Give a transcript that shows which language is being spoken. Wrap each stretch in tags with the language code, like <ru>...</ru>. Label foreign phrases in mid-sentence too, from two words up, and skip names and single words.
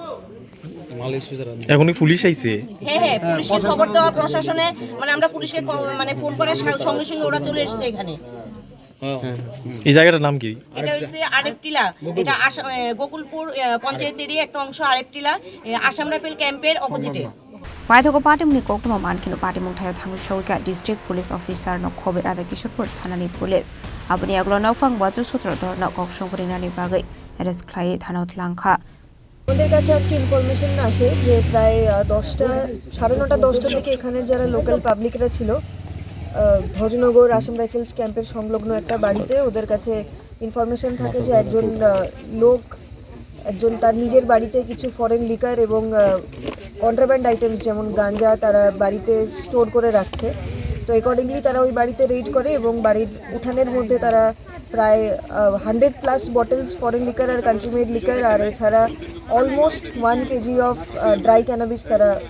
<bn>এখনই পুলিশ আইছে হ্যাঁ পুলিশকে খবর দেওয়া প্রশাসনে মানে আমরা পুলিশকে মানে ফোন করার সঙ্গে সঙ্গে ওরা চলে এসেছে এখানে এই জায়গাটার নাম কি এটা হচ্ছে আরেপটিলা এটা গোকুলপুর পঞ্চায়েতেরই একটা অংশ আরেপটিলা আসাম রাইফেল ক্যাম্পের অপোজিটে</bn> <trp>Paithoko patimni koktuma mankinu patimung thayo thangu shogika district police officer no khobe Radhakishorpur thanani police aboni aglo naufang bachu sutrador no kokshongrinani bagai arrest khlai thanau langkha</trp> <bn>আমাদের কাছে আজকে ইনফরমেশন আসে যে প্রায় 9:30 দিকে এখানের যারা</bn> <en>local publics</en> <bn>ছিল ধজনগর আসাম রাইফেলস ক্যাম্পের সংলগ্ন একটা বাড়িতে ওদের কাছে ইনফরমেশন থাকে যে একজন তার নিজের বাড়িতে কিছু</bn> <en>foreign liquor</en> <bn>এবং</bn> <en>contraband items</en> <bn>যেমন গাঁজা তারা বাড়িতে স্টোর করে রাখছে তো অ্যাকর্ডিংলি তারা ওই বাড়িতে রেড করে এবং বাড়ির উঠানের মধ্যে তারা প্রায় 100+</bn> <en>bottles foreign liquor</en> <bn>আর</bn> <en>country made liquor</en> <bn>আর এছাড়া</bn> <en>almost 1 kg of dry cannabis</en> <bn>তারা</bn>